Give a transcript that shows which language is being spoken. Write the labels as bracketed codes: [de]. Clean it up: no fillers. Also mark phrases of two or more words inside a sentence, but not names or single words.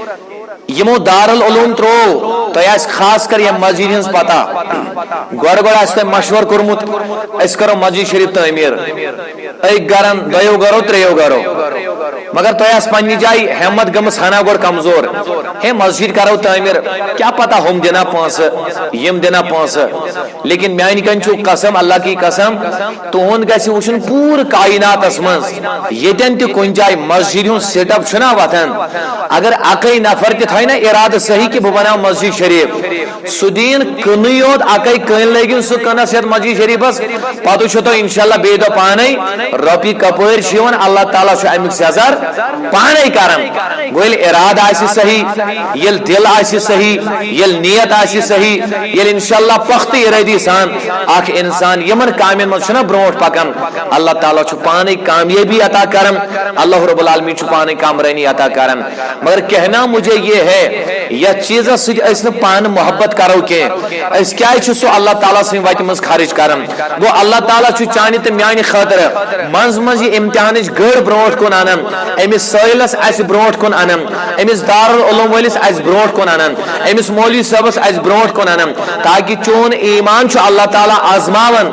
[ks] یمو دارالعلوم ترو تۄہہِ آسہِ خاص کر یم مسجد ہٕنٛز پتہ گۄڈٕ آسہِ تۄہہِ مشور کوٚرمُت أسۍ کرو مسجد شریف تعمیٖر أکۍ گرن 2 گرو 3 گرو مگر تۄہہِ آسہِ پننہِ جایہِ ہیمت گٔمٕژ ہنا گۄڈٕ کمزور ہے مسجد کرو تعمیٖر کیا پتہ ہُم دِنا پونٛسہٕ یِم دِنا پونٛسہٕ لیکن میانہِ کَنہِ چھُ قسم [ur] اللہ کی قسم [ks] تُہُنٛد گژھِ وٕچھُن پوٗرٕ کایناتس منٛز ییٚتٮ۪ن تہِ کُنہِ جایہِ مسجد ہُنٛد سیٹ اپ چھُنا وتھان اگر اکے نفر تہِ تھاوِ نا ارادٕ صحیح کہ بہٕ بناو مسجد شریف سُہ دِیِن کٕنٕے یوت اکے کٔنۍ لٲگِن سُہ کٕنس یتھ مسجد شریفس پتہٕ وٕچھو تُہۍ انشاءاللہ بیٚیہِ دۄہ پانے رۄپیہِ کپٲرۍ چھِ یِوان اللہ تعالیٰ چھُ امیُک سیزر پانے کران گوٚو ییٚلہِ ارادٕ آسہِ صحیح ییٚلہِ دل آسہِ صحیح ییٚلہِ نیت آسہِ صحیح ییٚلہِ انشاءاللہ پختہٕ ارادی سان اکھ انسان یمن کامٮ۪ن منٛز چھُنا برونٛٹھ پکان اللہ تعالیٰ چھُ پانے کامیٲبی عطا کران اللہ رب العالمین چھُ پانے کامرٲنی عطا کران مگر [ur] کہنا مجھے یہ ہے [ks] یتھ چیزس سۭتۍ أسۍ نہٕ پانہٕ محبت کرو کینٛہہ أسۍ کیازِ چھُ سُہ اللہ تعالیٰ سٕنٛدِ وتہِ منٛز خرچ کران گوٚو اللہ تعالیٰ چھُ چانہِ تہٕ میانہِ خٲطرٕ منٛزٕ منٛزٕ یہِ امتحانٕچ گٔر برونٛٹھ کُن انان أمِس سٲیلس اسہِ برونٛٹھ کُن انان أمِس دارالعلوم وٲلِس اسہِ برونٛٹھ کُن انان أمِس مولوی صٲبس اسہِ برونٛٹھ کُن انان تاکہِ چون ایمان چھُ اللہ تعالیٰ آزماوان